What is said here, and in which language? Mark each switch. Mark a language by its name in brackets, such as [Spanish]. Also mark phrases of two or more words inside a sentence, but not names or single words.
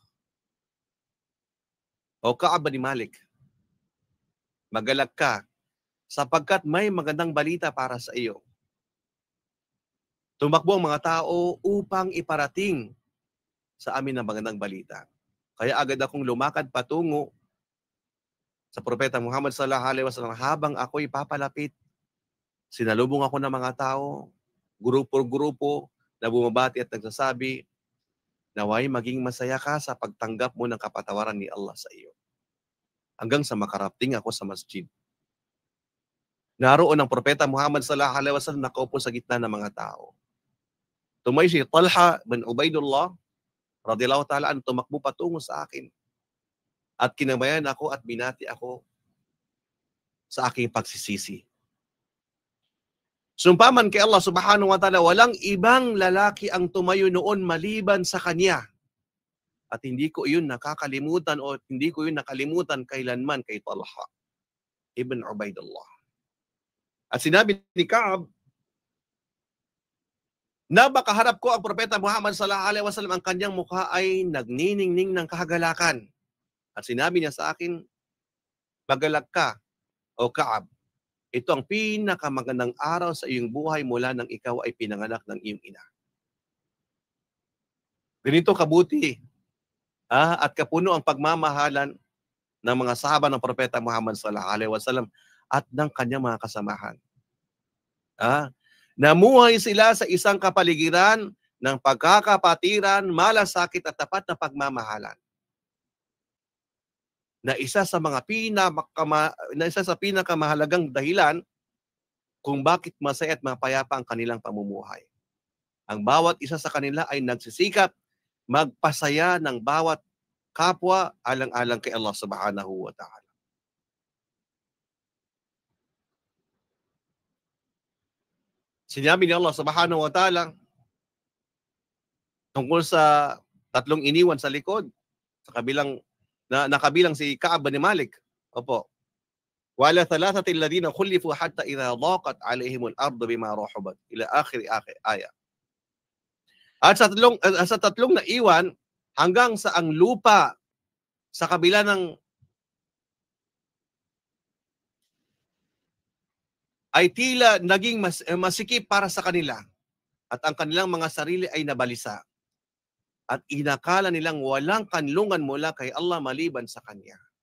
[Filipino] O Ka'ab bin Malik, magalak ka sapagkat may magandang balita para sa iyo. Tumakbo ang mga tao upang iparating sa amin ang magandang balita. Kaya agad akong lumakad patungo sa Propeta Muhammad [Arabic] صلى الله عليه وسلم. [Filipino] Habang ako'y papalapit, sinalubong ako ng mga tao, grupo-grupo na bumabati at nagsasabi, naway maging masaya ka sa pagtanggap mo ng kapatawaran ni Allah sa iyo. Hanggang sa makarating ako sa masjid. Naroon ang Propeta Muhammad [Arabic] صلى الله عليه وسلم [Filipino] nakaupo sa gitna ng mga tao. Tumay si Talha bin Ubaidullah [Arabic] رضي الله تعالى عن, [Filipino] tumakbo patungo sa akin. At kinamayan ako at binati ako sa aking pagsisisi. Sumpaman kay Allah [Arabic] سبحانه وتعالى, [Filipino] walang ibang lalaki ang tumayo noon maliban sa kanya. At hindi ko iyon nakakalimutan o hindi ko iyon nakalimutan kailanman kay Talha ibn Ubaidullah. At sinabi ni Ka'ab, na makaharap ko ang Propeta Muhammad [Arabic] صلى الله عليه وسلم, [Filipino] ang kanyang mukha ay nagniningning ng kahagalakan. At sinabi niya sa akin, magalag ka, o Ka'ab. Ito ang pinakamagandang araw sa iyong buhay mula nang ikaw ay pinanganak ng iyong ina. Ganito kabuti at kapuno ang pagmamahalan ng mga sahaba ng Propeta Muhammad [Arabic] صلى الله عليه وسلم [Filipino] at ng kanyang mga kasamahan. Namuhay sila sa isang kapaligiran ng pagkakapatiran, malasakit at tapat na pagmamahalan. Na isa sa pinakamahalagang dahilan kung bakit masaya at mapayapa ang kanilang pamumuhay. Ang bawat isa sa kanila ay nagsisikap magpasaya ng bawat kapwa alang-alang kay Allah [Arabic] سبحانه وتعالى. [Filipino] Sinabi ni Allah [Arabic] سبحانه وتعالى [Filipino] tungkol sa tatlong iniwan sa likod, sa kabilang nakabilang si Ka'ab bin Malik. Opo. [Arabic] وعلى الثلاثة الذين خلفوا حتى إذا ضاقت عليهم الأرض بما رحبت إلى آخر الآية. [Filipino] At sa tatlong naiwan hanggang sa ang lupa sa kabila ng ay tila naging masikip para sa kanila at ang kanilang mga sarili ay nabalisa at inakala nilang walang kanlungan mula kay Allah maliban sa Kanya.